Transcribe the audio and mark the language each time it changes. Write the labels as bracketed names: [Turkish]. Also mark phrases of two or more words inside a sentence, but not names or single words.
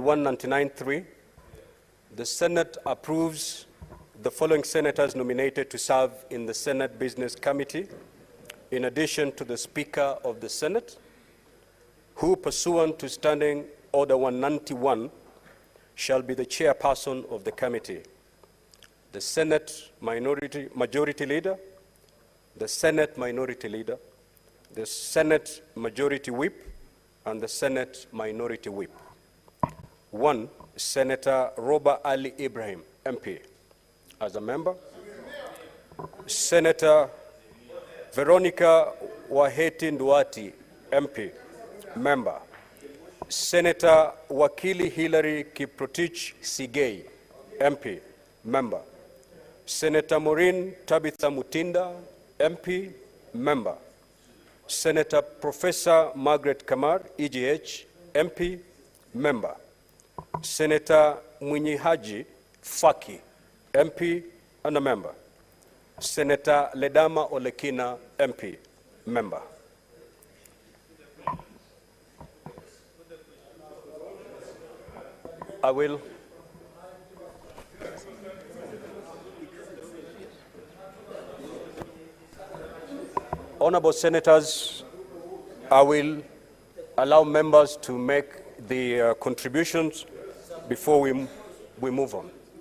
[English] 199.3, the Senate approves the following senators nominated to serve in the Senate Business Committee, in addition to the Speaker of the Senate, who, pursuant to Standing Order 191, shall be the chairperson of the committee: the Senate Majority Leader, the Senate Minority Leader, the Senate Majority Whip, and the Senate Minority Whip. 1, Senator Robert Ali Ibrahim, MP. as a member. Senator Veronica Waheti Nduati, MP, member. Senator Wakili Hilary Kiprotich Sigei, MP, member. Senator Maureen Tabitha Mutinda, MP, member. Senator Professor Margaret Kamar, EGH, MP, member. Senator Mwinyi Haji Faki, MP and a member. Senator Ledama Olekina, MP, member. I will. Honorable Senators, I will allow members to make the contributions before we move on.